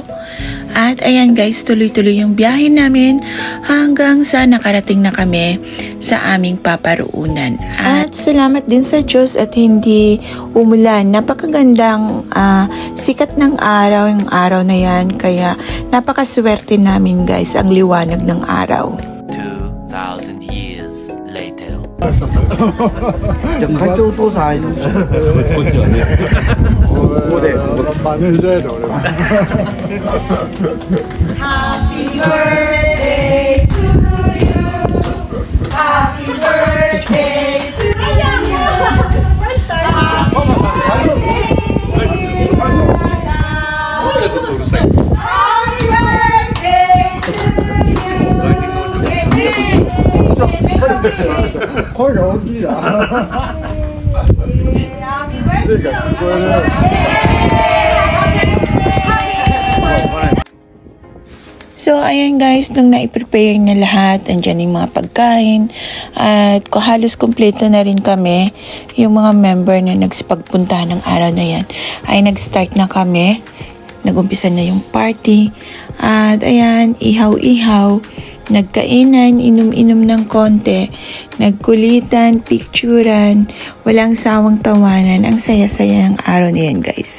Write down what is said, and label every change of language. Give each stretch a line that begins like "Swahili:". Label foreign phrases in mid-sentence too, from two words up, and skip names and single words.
Filipino: At ayan guys, tuloy-tuloy yung biyahe namin hanggang sa nakarating na kami sa aming paparuunan. At salamat din sa Diyos at hindi umulan. Napakagandang sikat ng araw yung araw na yan. Kaya napakaswerte namin guys ang liwanag ng araw.
English: 2,000 years later. Happy birthday to you. Happy birthday to you. First time. Happy birthday to you.
Japanese: 声が大きいな。
Filipino: So, ayan guys, nung na-prepare na lahat, andyan yung mga pagkain, at halos kompleto na rin kami, yung mga member na nagsipagpuntahan ng araw na yan, ay nag-start na kami, nag-umpisa na yung party, at ayan, ihaw-ihaw, nagkainan, inom-inom ng konti, nagkulitan, picturan, walang sawang tawanan, ang saya-saya ng araw na yan guys.